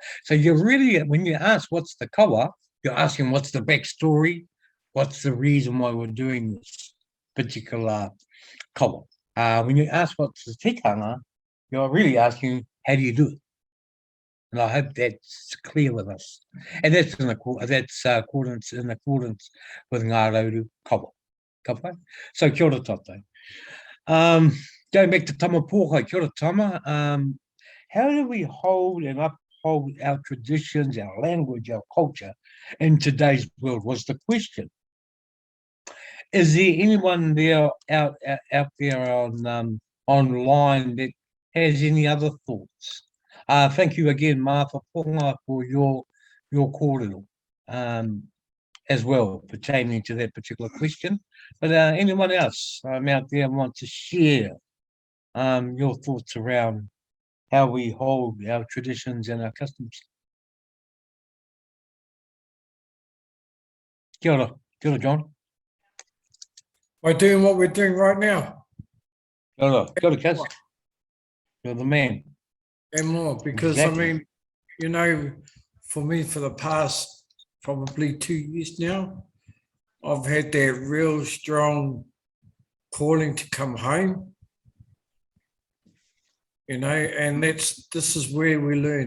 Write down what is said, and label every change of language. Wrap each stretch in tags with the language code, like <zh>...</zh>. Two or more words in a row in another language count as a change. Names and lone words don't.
<en>So you're really, when you ask what's the kawa, you're asking what's the backstory, what's the reason why we're doing this particular kawa. When you ask what's the tikanga, you're really asking how do you do it. And I hope that's clear with us. And that's in accordance with Ngā Rauru Kawa.</en> <mi>So kia ora tātou.</mi> <en>Going back to</en> <mi>tama pōkai, kia ora tama.</mi> <en>How do we hold and uphold our traditions, our language, our culture in today's world was the question. Is there anyone there out there on online that has any other thoughts? Thank you again, Martha Ponga, for your kōrero as well, pertaining to that particular question. But anyone else out there want to share your thoughts around how we hold our traditions and our customs?</en> <mi>Kia ora, John.</mi> <en>By doing what we're doing right now.</en> <mi>Kia ora,</mi> <en>Kaz. You're the man. And more, because exactly. I mean, for me, for the past probably 2 years now, I've had that real strong calling to come home. And this is where we learn.</en>